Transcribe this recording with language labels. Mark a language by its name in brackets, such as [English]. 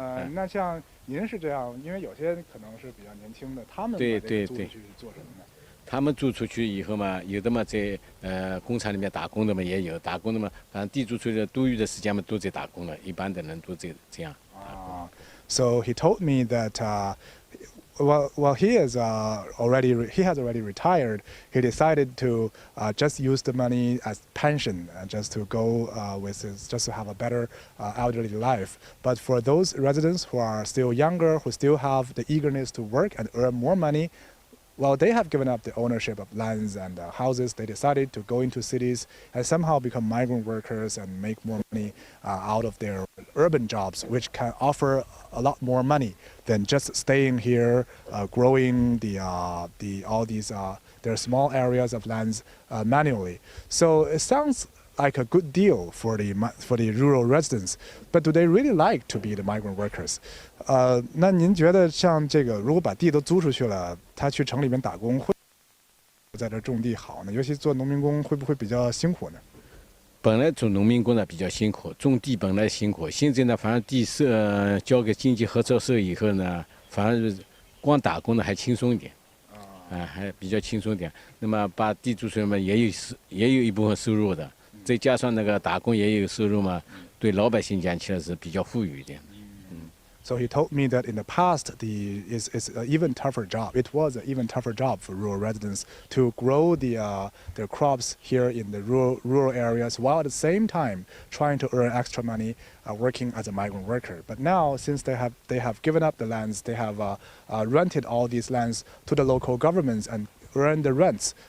[Chinese] 那像您是这样，因为有些可能是比较年轻的，他们对租出去是做什么呢？他们租出去以后嘛，有的嘛在工厂里面打工的嘛也有，打工的嘛，反正地租出去的多余的时间嘛都在打工了，一般的人都这样。 [English] So he told me that well, he has already retired. He decided to just use the money as pension, just to go just to have a better elderly life. But for those residents who are still younger, who still have the eagerness to work and earn more money, well, they have given up the ownership of lands and houses. They decided to go into cities and somehow become migrant workers and make more money out of their urban jobs, which can offer a lot more money than just staying here, growing all these their small areas of lands manually. So it sounds like a good deal for the rural residents, but do they really like to be the migrant workers? [Chinese] 那您觉得像这个，如果把地都租出去了，他去城里面打工，会在这种地好呢？尤其做农民工，会不会比较辛苦呢？本来做农民工呢比较辛苦，种地本来辛苦，现在呢，反正地交给经济合作社以后呢，反而光打工呢还轻松一点，还比较轻松一点。那么把地租出去嘛，也有一部分收入的，再加上那个打工也有收入嘛，对老百姓讲起来是比较富裕一点。 [English] So he told me that in the past, it's an even tougher job. It was an even tougher job for rural residents to grow their crops here in the rural areas, while at the same time trying to earn extra money working as a migrant worker. But now, since they have given up the lands, they have rented all these lands to the local governments and earn the rents.